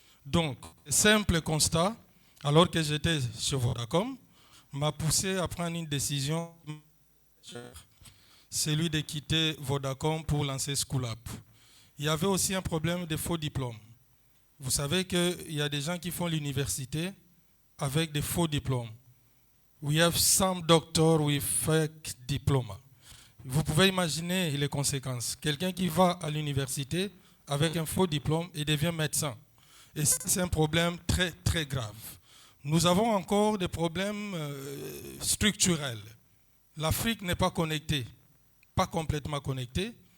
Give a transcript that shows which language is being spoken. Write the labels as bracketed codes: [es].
[fr] Donc, simple constat, alors que j'étais chez Vodacom, m'a poussé à prendre une décision, celui de quitter Vodacom pour lancer School Up. Il y avait aussi un problème de faux diplômes. Vous savez qu'il y a des gens qui font l'université avec des faux diplômes. [en] We have some doctors with fake diploma. [fr] Vous pouvez imaginer les conséquences. Quelqu'un qui va à l'université avec un faux diplôme et devient médecin. Et c'est un problème très, très grave. Nous avons encore des problèmes structurels. L'Afrique n'est pas connectée, pas complètement connectée.